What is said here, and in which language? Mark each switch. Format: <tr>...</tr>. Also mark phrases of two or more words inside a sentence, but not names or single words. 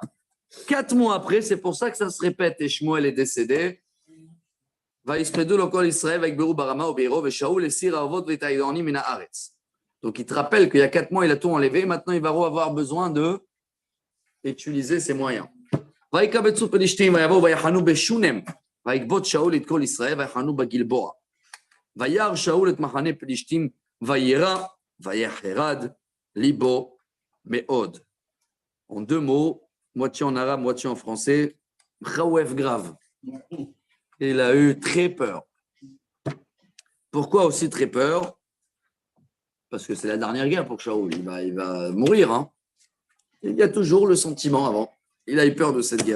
<fr>4 mois après, c'est pour ça que ça se répète. Et Shmuel est décédé. Donc, il te rappelle qu'il y a 4 mois, il a tout enlevé. Maintenant, il va avoir besoin de utiliser ses moyens.</fr> <he>ויקבצו פלישתים ויבואו ויחנו בשונם ויקבוץ שאול את כל ישראל ויחנו בגלבוע. וירא שאול את מחנה פלישתים וירא ויחרד ליבו מאוד.</he> <fr>En deux mots, moitié en arabe, moitié en français, khawef grave. Il a eu très peur. Pourquoi aussi très peur? Parce que c'est la dernière guerre pour Shaoul. Il va mourir. Hein. Il y a toujours le sentiment avant. Il a eu peur de cette guerre.</fr>